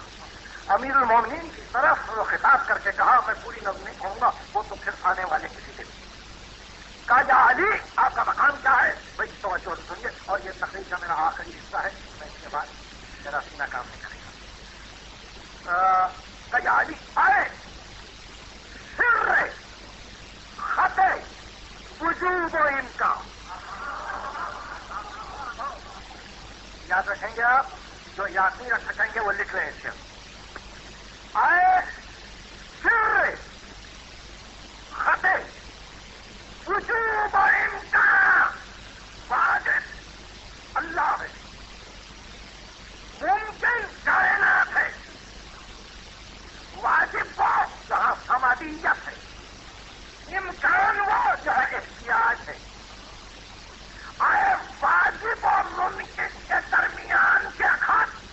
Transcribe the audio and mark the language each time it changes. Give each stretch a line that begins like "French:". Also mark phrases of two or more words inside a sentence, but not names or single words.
Urdu: امیر المومنین کی طرف خطاب کر کے کہا میں پوری نظم نہیں کہوں گا وہ تو پھر آنے والے کسی دن. کہا یا علی آپ کا مقام کیا ہے بھائی توجہ سنیے. اور یہ تقریر کا میرا آخری حصہ ہے. میں اس کے بعد میرا سینہ کام نہیں کرے گا. کہا یا علی آئے سر خط وجوب و امکان. یاد رکھیں گے آپ جو یاد نہیں رکھ سکیں گے وہ لکھ رہے ہیں. آئے سر خط وجوب و امکان. واجب اللہ ہے ممکن کائنات ہے. واجب وہ جہاں سمادیت ہے. امکان وہ جو ہے احتیاج ہے. آئے واجب اور ممکن کے درمیان کے خط.